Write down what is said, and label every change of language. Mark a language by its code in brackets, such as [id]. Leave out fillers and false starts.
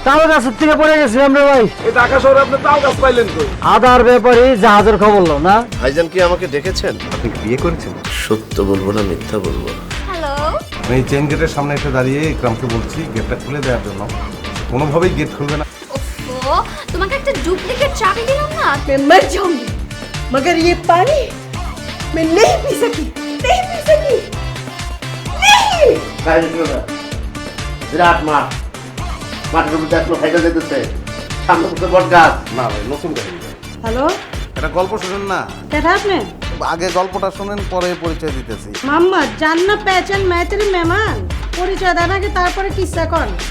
[bn] তাল গাছের থেকে পড়ে গেছি আমরা ভাই। এই ঢাকা শহরে আপনি তাল গাছ পাইলেন কই? আদার ব্যাপারে জাহাজের খবর লো না। ভাইজান কি আমাকে ডেকেছেন? আপনি কি বিয়ে করেছেন? সত্য বলবো না মিথ্যা বলবো? হ্যালো আমি এই চেন গেটের সামনে এসে দাঁড়িয়ে ইকরামকে বলছি গেটটা খুলে দেওয়ার জন্য। কোনোভাবেই গেট খুলবে না। ওফো তোমাকে একটা ডুপ্লিকেট চাবি দিলাম না। [hi] मैं मर जाऊंगी मगर ये पानी मैं नहीं पी सकी नहीं पी सकी नहीं। [bn] বিরাট মাঠ, মাঠের মধ্যে এখনো সাইকেল যেতেছে, সামনে বসে বট গাছ। না ভাই, নতুন কাহিনী ভাই। हेलो একটা গল্প শুনেন না, [hi] क्या था आपने? [bn] আগে গল্পটা শুনেন পরে পরিচয় দিতেছি। [hi] मोहम्मद जानना पहचान मैं तेरी मेहमान [bn] পরিচয় দেন আগে তারপরে কিসা কর।